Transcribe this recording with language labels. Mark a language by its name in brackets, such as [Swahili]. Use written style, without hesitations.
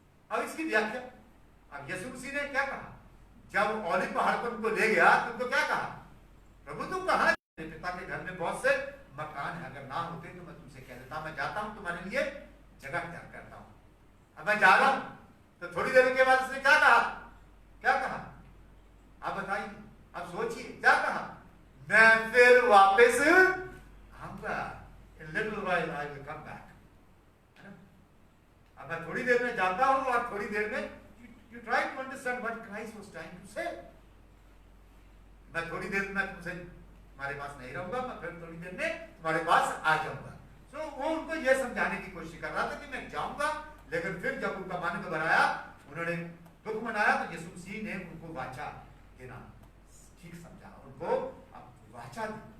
[Hindi] अब इसकी व्याख्या, अब यीशु मसीह ने क्या कहा? जब ओलिव पहाड़ पर उनको ले गया तो उनको क्या कहा? प्रभु तुम कहां? पिता के घर में बहुत से मकान है, अगर ना होते तो मैं तुमसे कह देता, मैं जाता हूं तुम्हारे लिए जगह तैयार करता हूं। अब मैं जा रहा हूं। तो थोड़ी देर के बाद उसने क्या कहा? क्या कहा? आप बताइए, आप सोचिए, क्या कहा? मैं फिर वापस आऊंगा, [English] in little while I will come back, [Hindi] है ना? अब मैं थोड़ी देर में जाता हूं और थोड़ी देर में [English] You try to understand what Christ was trying to say. [Hindi] मैं थोड़ी देर में तुमसे तुम्हारे पास नहीं रहूंगा, मैं फिर थोड़ी देर में तुम्हारे पास आ जाऊंगा। सो वो उनको ये समझाने की कोशिश कर रहा था कि मैं जाऊंगा, लेकिन फिर जब उनका मन घबराया, उन्होंने दुख मनाया, तो यीशु मसीह ने उनको वाचा देना ठीक समझा, उनको वाचा दी।